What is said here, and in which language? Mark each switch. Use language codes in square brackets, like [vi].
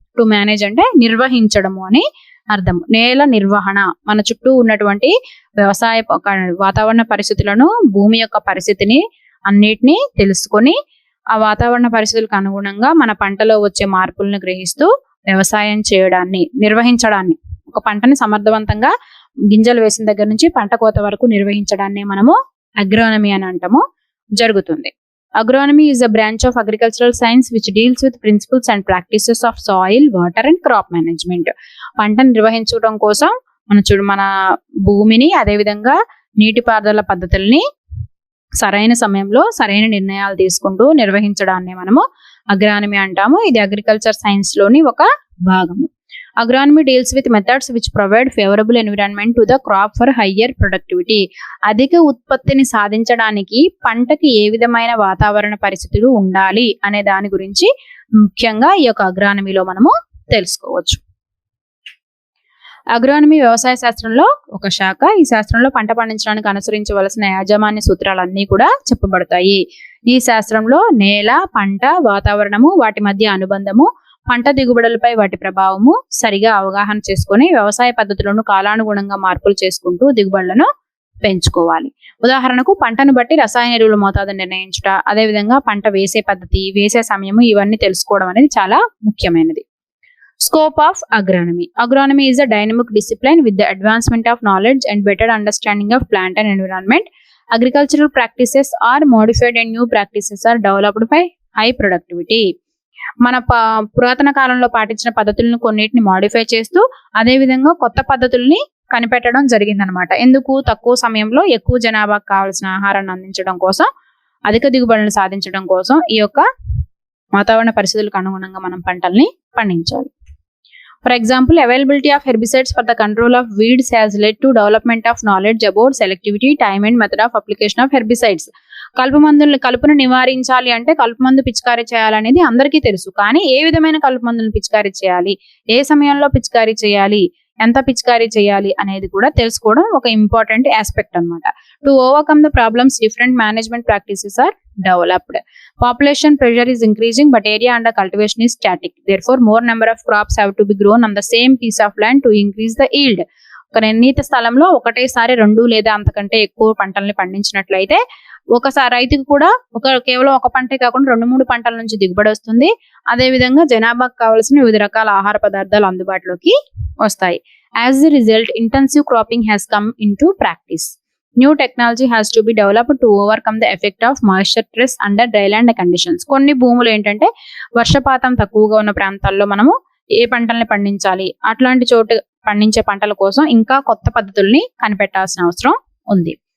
[en] to manage [te] అంటే నిర్వహించడము అని అర్థం. నేల నిర్వహణ, మన చుట్టూ ఉన్నటువంటి వ్యవసాయ వాతావరణ పరిస్థితులను, భూమి యొక్క పరిస్థితిని అన్నిటినీ తెలుసుకొని ఆ వాతావరణ పరిస్థితులకు అనుగుణంగా మన పంటలో వచ్చే మార్పులను గ్రహిస్తూ వ్యవసాయం చేయడాన్ని, నిర్వహించడాన్ని, ఒక పంటని సమర్థవంతంగా గింజలు వేసిన దగ్గర నుంచి పంట కోత వరకు నిర్వహించడాన్ని మనము అగ్రోనమీ అని అంటాము జరుగుతుంది. [en] Agronomy is a branch of agricultural science which deals with principles and practices of soil, water and crop management. [te] పంటను నిర్వహించడం కోసం మన భూమిని, అదేవిధంగా నీటిపారుదల పద్ధతుల్ని సరైన సమయంలో సరైన నిర్ణయాలు తీసుకుంటూ నిర్వహించడాన్ని మనము అగ్రానమీ అంటాము. ఇది అగ్రికల్చర్ సైన్స్ లోని ఒక భాగము. [en] Agronomy deals with methods which provide favourable environment to the crop for higher productivity. [te] అధిక ఉత్పత్తిని సాధించడానికి పంటకి ఏ విధమైన వాతావరణ పరిస్థితులు ఉండాలి అనే దాని గురించి ముఖ్యంగా ఈ యొక్క అగ్రానమీలో మనము తెలుసుకోవచ్చు. అగ్రానమీ వ్యవసాయ శాస్త్రంలో ఒక శాఖ. ఈ శాస్త్రంలో పంట పండించడానికి అనుసరించవలసిన యాజమాన్య సూత్రాలన్నీ కూడా చెప్పబడతాయి. ఈ శాస్త్రంలో నేల, పంట, వాతావరణము, వాటి మధ్య అనుబంధము, పంట దిగుబడులపై వాటి ప్రభావము సరిగా అవగాహన చేసుకొని వ్యవసాయ పద్ధతులను కాలానుగుణంగా మార్పులు చేసుకుంటూ దిగుబడులను పెంచుకోవాలి. ఉదాహరణకు పంటను బట్టి రసాయన ఎరువుల మోతాదు నిర్ణయించుట, అదేవిధంగా పంట వేసే పద్ధతి, వేసే సమయము ఇవన్నీ తెలుసుకోవడం అనేది చాలా ముఖ్యమైనది. [en] Scope of agronomy. Agronomy is a dynamic discipline with the advancement of knowledge and better understanding of plant and environment. Agricultural practices are modified and new practices are developed by high productivity. [te] మన పురాతన కాలంలో పాటించిన పద్ధతులను కొన్నిటిని modify చేస్తూ అదే విధంగా కొత్త పద్ధతుల్ని కనిపెట్టడం జరిగిందనమాట. ఎందుకు? తక్కువ సమయంలో ఎక్కువ జనాభాకు కావాల్సిన ఆహారాన్ని అందించడం కోసం, అధిక దిగుబడులను సాధించడం కోసం ఈ యొక్క వాతావరణ పరిస్థితులకు అనుగుణంగా మనం పంటల్ని పండించాలి. [en] For example, availability of herbicides for the control of weeds has led to development of knowledge about selectivity, time and method of application of herbicides. [te] కలుపును నివారించాలి అంటే కలుపు మందు పిచికారీ చేయాలనేది అందరికీ తెలుసు. కానీ ఏ విధమైన కలుపు మందులను పిచికారీ చేయాలి, ఏ సమయంలో పిచికారీ చేయాలి, ఎంత పిచికారీ చేయాలి అనేది కూడా తెలుసుకోవడం ఒక [en] important aspect [te] అన్నమాట. [en] To overcome the problems different management practices are developed. Population pressure is increasing but area under cultivation is static. Therefore, more number of crops have to be grown on the same piece of land to increase the yield. [te] ఒక నిర్ణీత స్థలంలో ఒకటేసారి 2 లేదా అంతకంటే ఎక్కువ పంటల్ని పండించినట్లయితే ఒకసారి రైతుకు కూడా కేవలం ఒక పంటే కాకుండా 2-3 పంటల నుంచి దిగుబడి వస్తుంది. అదే విధంగా జనాభాకు కావాల్సిన వివిధ రకాల ఆహార పదార్థాలు అందుబాటులోకి వస్తాయి. [en] As a result, intensive cropping has come into practice. New technology has to be developed to overcome the effect of moisture stress under dryland conditions. [te] కొన్ని భూములు ఏంటంటే వర్షపాతం తక్కువగా ఉన్న ప్రాంతాల్లో మనము ఏ పంటల్ని పండించాలి, అట్లాంటి చోటు పండించే పంటల కోసం ఇంకా కొత్త పద్ధతుల్ని కనిపెట్టాల్సిన అవసరం ఉంది.